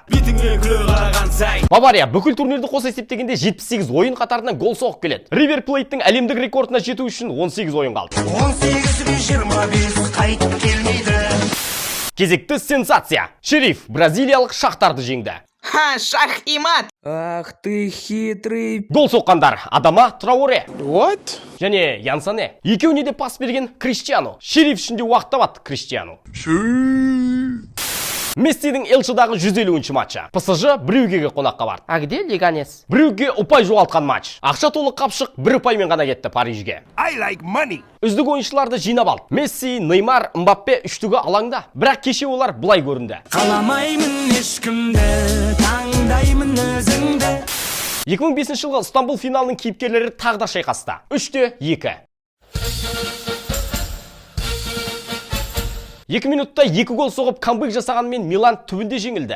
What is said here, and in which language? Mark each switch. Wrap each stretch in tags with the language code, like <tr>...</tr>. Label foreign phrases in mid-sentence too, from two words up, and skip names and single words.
<kk>Бавария бүкіл турнирді қоса есептегенде 78 ойын қатарынан гол соғып келеді. Ривер Плейттің әлемдік рекордына жету үшін 18 ойын қалды. 18-25 қайтып келмейді. Кезекті сенсация. Шериф Бразилиялық Шахтарды жеңді.</kk> <ru>Ха, шах и мат. Ах ты хитрый. Гол соққандар Адама Трауре.</ru> <en>What?</en> <kk>Және Янсане. Екеуіне де пас берген Криштиану. Шериф ішінде уақыт табады Криштиану. Мессидің Элчидағы 150-ші матчы. ПСЖ Брюггеге қонаққа барды.</kk> <ru>А где Леганес?</ru> <kk>Брюгге ұпай жоғалтқан матч. Ақша толы қапшық бір ұпаймен ғана кетті Парижге.</kk> <en>I like money.</en> <kk>Үздік ойыншыларды жинап алды. Месси, Неймар, Мбаппе үштігі алаңда. Бірақ кеше олар бұлай көрінді. Қаламаймын ешкімді, таңдаймын өзіңді. 2005 жылғы Стамбул финалының кейіпкерлері тағы да шайқасты. 3-2. 2 минутта 2 гол соғып камбэк жасағанмен Милан түбінде жеңілді.</kk>